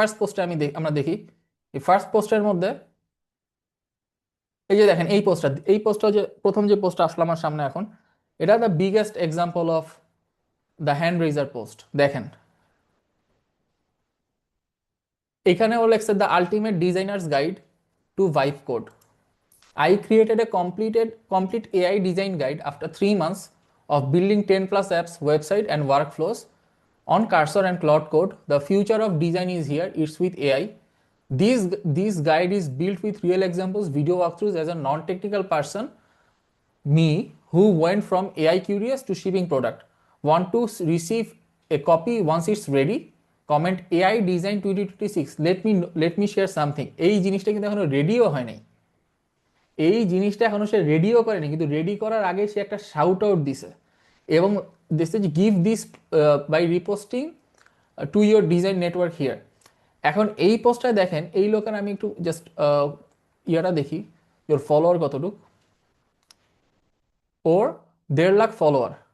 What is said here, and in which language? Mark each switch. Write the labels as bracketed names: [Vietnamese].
[Bangla] First পোস্টে আমরা দেখি, এই ফার্স্ট পোস্টের মধ্যে এই যে দেখেন এই পোস্টটা যে প্রথম যে পোস্টটা আসলো আমার সামনে এখন, এটা [English] The biggest example of the hand raiser post. [Bangla] দেখেন এখানে ও লেখছে [English] The ultimate designer's guide to vibe code. I created a complete AI design guide after 3 months of building 10 plus apps, website, and workflows on Cursor and Cloud Code. The future of design is here. It's with AI. This guide is built with real examples, video walkthroughs as a non-technical person, me, who went from AI curious to shipping product. Want to receive a copy once it's ready? Comment AI design 2026. Let me share something. [Bangla] এই জিনিসটা কিন্তু এখনো radio হয় নাই, এই জিনিসটা এখনো সে radio করেনি, কিন্তু রেডি করার আগে সে একটা শাউট আউট দিছে, এবং [English] This is give this by reposting to your design network here. [Bangla] এখন এই পোস্টটা দেখেন, এই লোকের আমি একটু জাস্ট ইয়াটা দেখি, ওর ফলোয়ার কতটুক, ওর 1.5 লাখ ফলোয়ার।